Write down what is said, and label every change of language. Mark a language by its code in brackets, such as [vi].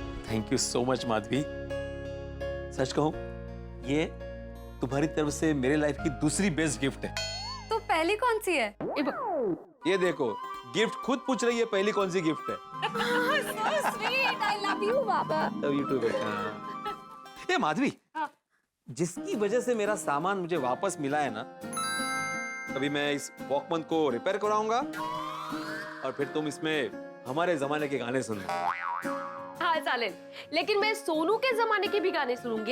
[en] thank you so much [hi] Madhavi. सच कहूं, ये तुम्हारी तरफ से मेरे लाइफ की दूसरी बेस्ट गिफ्ट है। तो पहली कौन सी है? ये देखो, गिफ्ट खुद पूछ रही है पहली कौन सी गिफ्ट है। [en] So sweet, I love you, बाबा। Love you too बेटा। [hi] ये माधवी, जिसकी वजह से मेरा सामान मुझे वापस मिला है ना, अभी मैं इस वॉकमैन को रिपेयर कराऊंगा और फिर तुम इसमें हमारे जमाने के गाने सुनना। हाँ [mr] चालेल, [hi] लेकिन मैं सोनू के जमाने के भी गाने सुनूंगी।